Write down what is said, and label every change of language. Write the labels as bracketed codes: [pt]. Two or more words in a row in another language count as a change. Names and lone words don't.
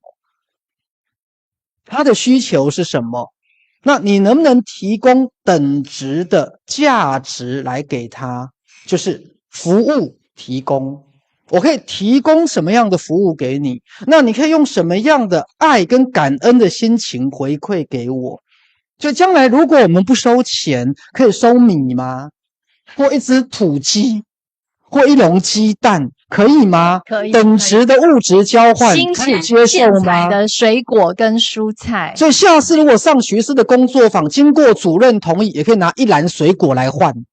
[zh] 他的需求是什麼？那你能不能提供等值的價值來給他？就是服務提供，我可以提供什麼樣的服務給你？那你可以用什麼樣的愛跟感恩的心情回饋給我？就將來如果我們不收錢，可以收米嗎？或一隻土雞，或一籠雞蛋，可以嗎？可以。等值的物質交換，可以接受嗎？的水果跟蔬菜。所以下次如果上學士的工作坊，經過主任同意，也可以拿一籃水果來換。